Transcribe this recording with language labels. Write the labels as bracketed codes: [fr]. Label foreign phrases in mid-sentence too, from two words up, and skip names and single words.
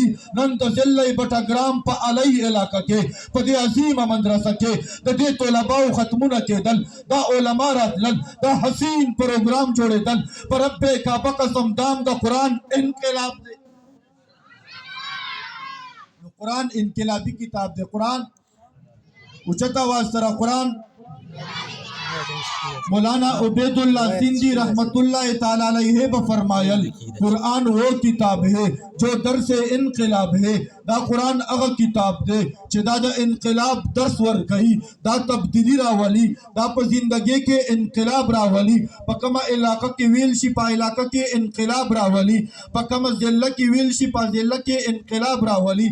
[ps] نن د ضلع بټګرام په علی علاقه کې په دې عظیمه مدرسه کې د دې طلباو ختمونه کېدل، دا علما راتلل، دا حسین پروګرام جوړېدل. په رب کعبه قسم دام د قرآن انقلاب دی. قرآن انقلابی کتاب دی. قرآن اوچت आवाज سره قرآن مولانا عبید اللہ سندھی رحمت اللہ تعالی علیہ بفرمایل، [ur] قرآن وہ کتاب ہے جو درس انقلاب ہے. [ps] دا قرآن اغا کتاب دے چې دا د انقلاب درس ورکوي، دا تبدیلی راولي، دا په زندګۍ کې انقلاب راولي. په کومه علاقه کې ویل شي په علاقه کې انقلاب راولي، په کومه ضلع کې ویل شي په ضلع کې انقلاب راولي.